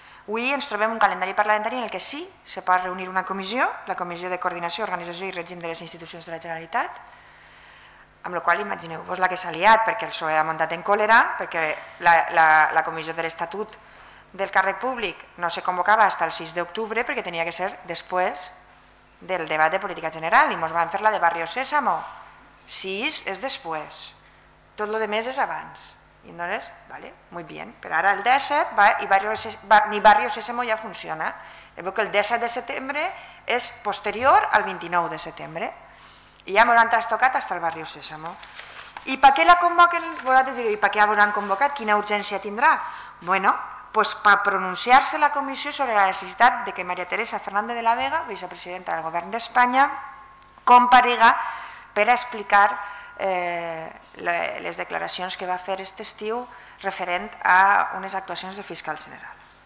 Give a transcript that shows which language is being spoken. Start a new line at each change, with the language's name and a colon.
Catalan: Avui ens trobem un calendari parlamentari en el que sí se pot reunir una comissió, la Comissió de Coordinació, Organització i Règim de les Institucions de la Generalitat, amb la qual imagineu-vos la que s'ha liat, perquè el PSOE ha muntat en còlera, perquè la Comissió de l'Estatut del Càrrec Públic no se convocava fins al 6 d'octubre perquè tenia que ser després del debat de política general i ens van fer la de Barrio Sésamo. 6 és després, tot el que més és abans.
Spanish: Y entonces, vale, muy bien, pero ahora el 17 va y ni Barrio Sésamo ya funciona. Veo que
Catalan: el 17 de setembre és posterior al 29 de setembre i ja m'hauran trastocat fins al Barrio Sésamo. I per què la convoquen? Vosaltres direu, i per què l'hauran convocat? Quina urgència tindrà? Bueno, pues per pronunciar-se la comissió sobre la necessitat de que María Teresa Fernández de la Vega, vicepresidenta del govern d'Espanya, comparega per a explicar les declaracions que va fer aquest estiu referent a unes actuacions de fiscal general.